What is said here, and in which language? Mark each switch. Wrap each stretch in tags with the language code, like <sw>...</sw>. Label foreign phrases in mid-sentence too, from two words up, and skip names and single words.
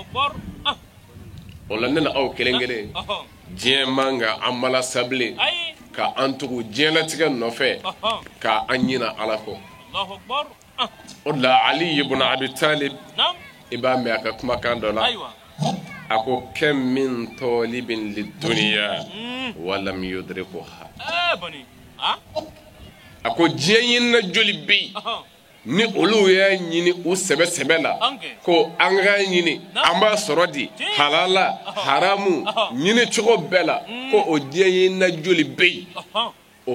<bm>o la ne na aw kelen kelen diɲɛ man ka an malasa bilen ka an tugu diɲɛlatigɛ nɔfɛ ka an ɲina ala kɔ o la Ali ibn Abi Talib i b'a mɛn a ka kumakan dɔ la a ko</bm> <ar>كم من طالب للدنيا ولم يدركها</ar> <bm>a ko diɲɛ ɲinina joli bɛ yen ni olu y'a ɲini u sɛbɛ sɛbɛ la ko an ka ɲini an b'a sɔrɔ di halala haramu ɲini cogo bɛɛ la ko o diɲɛ ɲinina joli bɛ yen o</bm>